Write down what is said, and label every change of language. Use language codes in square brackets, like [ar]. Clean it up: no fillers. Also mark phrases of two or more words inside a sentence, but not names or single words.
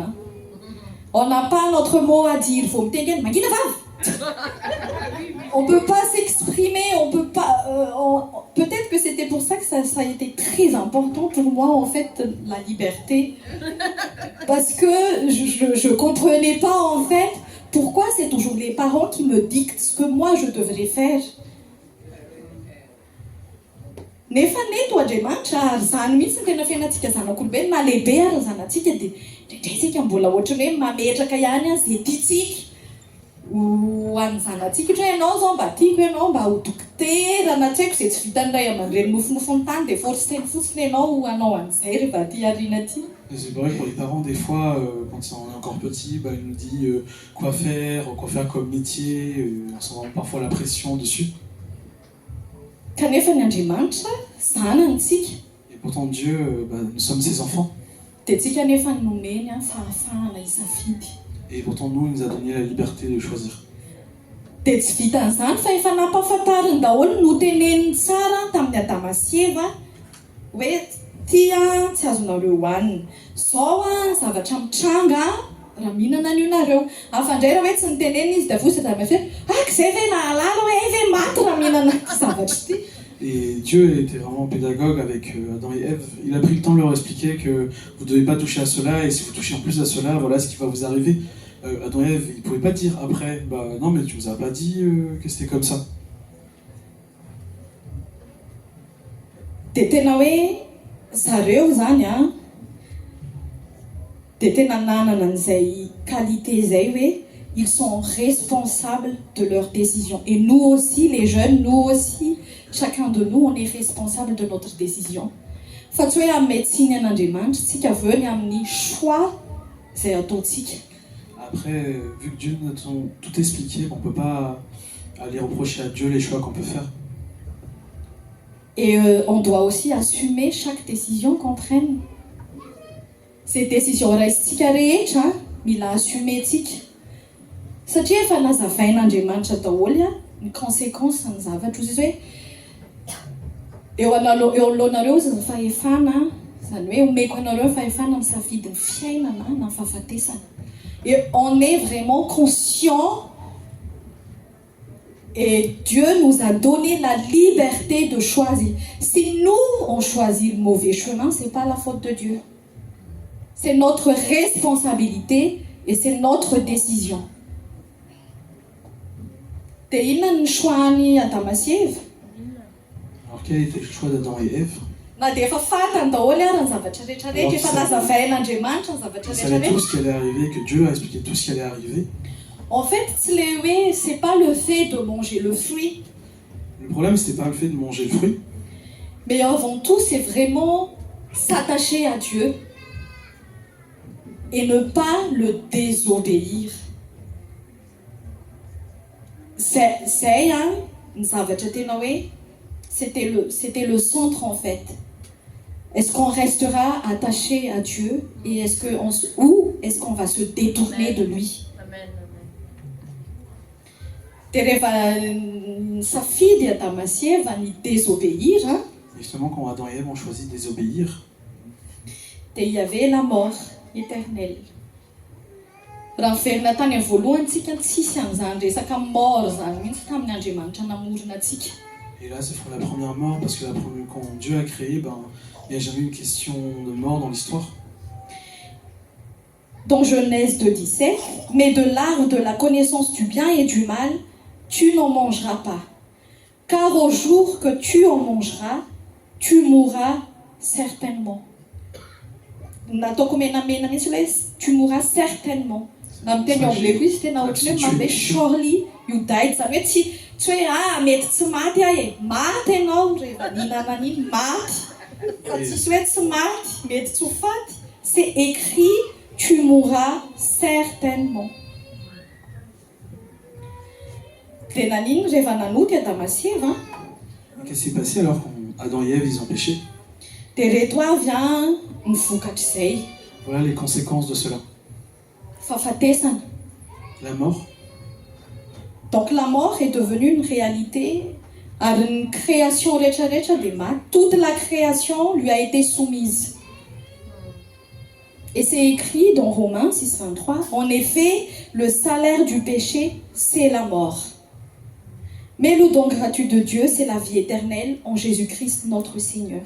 [fr] On n'a pas notre mot à dire, faut me tenir, on peut pas s'exprimer, on peut pas. Peut-être que c'était pour ça que ça a été très important pour moi en fait la liberté, parce que je comprenais pas en fait pourquoi c'est toujours les parents qui me dictent ce que moi je devrais faire. [mg] Nefa neto Andriamanitra ary zany mihitsy ny tena fiainantsika zanak'olombelona na lehibe ary zanantsika dia indraindray mbola ohatrany hoe mametraka ihany zay tiantsika ho an'ny zanantsika ohatra hoe ianao zao mba tiako ianao mba ho dokotera na tsy haiko zay tsy vitan'ny ray aman-dreny nofinofiny tany dia forceny fotsiny ianao hanao an'izay rehefa aty aoriana aty. [fr] C'est vrai pour les parents, des fois, quand on est encore petit, il nous dit quoi faire comme métier, on s'en rend parfois la pression dessus. [mg] Kanefa ny Andriamanitra zanantsika. [fr] Et pourtant Dieu, nous sommes ses enfants. [mg] Dia tsika nefa nomeny fahafahana isafidy. [fr] Et pourtant nous, il nous a donné la liberté de choisir. [mg] Dia tsy vitan'izany fa efa nampahafantariny daholo noteneniny tsara tamin'ny Adama sy Eva hoe ty tsy azonareo hoanina. Zao zavatra mitranga raha mihinana an'io nareo. Afandray raha hoe tsy nitenenina izy dia vosa Adama sy Eva zay ve nahalala hoe ve maty raha mihinana zavatra ty. [fr] Et Dieu était vraiment pédagogue avec Adam et Ève. Il a pris le temps de leur expliquer que vous ne devez pas toucher à cela, et si vous touchez en plus à cela, voilà ce qui va vous arriver. Adam et Ève, ils ne pouvaient pas dire après, non mais tu nous as pas dit que c'était comme ça. [mg] Dia tena hoe zareo zany dia tena nanana an'izay qualité zay hoe [fr] ils sont responsables de leurs décisions. Et nous aussi, les jeunes, nous aussi, chacun de nous, on est responsable de notre décision. [mg] Fa tsy hoe amin'ny médecine an'Andriamanitra, tsika aveo ny amin'ny choix zay ataontsika. [fr] Après, vu que Dieu nous a tout expliqué, on ne peut pas aller reprocher à Dieu les choix qu'on peut faire. Et on doit aussi assumer chaque décision qu'on prenne. Ces décisions [mg] raisitsika rehetra mila assumentsika. Satria efa nazavain'Andriamanitra daholo ny conséquence ny zavatra izy hoe eo alohanareo ny fahefana, zany hoe omeko anareo fahefana misafidy ny fiainana na ny fahafatesana. [fr] Et on est vraiment conscient Et Dieu nous a donné la liberté de choisir. Si nous, on choisit le mauvais chemin, ce n'est pas la faute de Dieu. C'est notre responsabilité et c'est notre décision. [mg] Dia inona ny choix-ny Adama sy Eva? [fr] Alors quel était le choix d'Adam et Ève? [mg] Na dia efa fantany daholo ary ny zavatra rehetrarehetra, efa nazavain'Andriamanitra ny zavatra [fr] Ils savaient [mg] rehetrarehetra. [fr] tout ce qui allait arriver, que Dieu a expliqué tout ce qui allait arriver. En fait, c'est pas le fait de manger le fruit, Le problème, c'était pas le fait de manger le fruit, mais avant tout, c'est vraiment s'attacher à Dieu et ne pas le désobéir. C'est [mg] ny zavatra tena hoe [fr] c'était le centre en fait. Est-ce qu'on restera attaché à Dieu et ou est-ce qu'on va se détourner de lui? [mg] Dia rehefa nisafidy Adama sy Eva ny désobéir, hein, [fr] et justement quand Adam et Ève ont choisi de désobéir, dia il y avait la mort éternelle. [mg] Raha miverina tany amin'ny voalohantsika tsisy an'izany resaka mort zany mihitsy tamin'ny Andriamanitra namorona antsika. [fr] et là c'est pour la première mort, parce que quand Dieu a créé, il n'y a jamais eu une question de mort dans l'histoire. Dans Genèse 2,17, mais de l'arbre de la connaissance du bien et du mal, tu n'en mangeras pas. Car au jour que tu en mangeras, tu mourras certainement. [mg] Nataoko menamena mihitsy hoe [fr] tu mourras certainement. [mg] Na amin'ny teny anglais koa izy tena ohatran'ny hoe mandeha [en] surely you died, [mg] zany hoe tsy hoe mety tsy maty aho e, maty ianao rehefa nihinana an'iny maty. Fa tsisy hoe tsy maty, mety tsy ho faty. [fr] C'est écrit, tu mourras certainement. [mg] Dia nanino rehefa nanoty Adama sy Eva? [fr] Qu'est-ce qui s'est passé alors quand Adam et Ève ils ont péché? [mg] Dia reto avy ny vokatr'izay, [fr] Voilà les conséquences de cela. [mg] fahafatesana. [fr] La mort. Donc la mort est devenue une réalité. [mg] Ary ny création rehetrarehetra dia maty. [fr] Toute la création lui a été soumise. Et c'est écrit dans Romains 6,23, en effet, le salaire du péché, c'est la mort. Mais le don gratuit de Dieu, c'est la vie éternelle en Jésus-Christ notre Seigneur.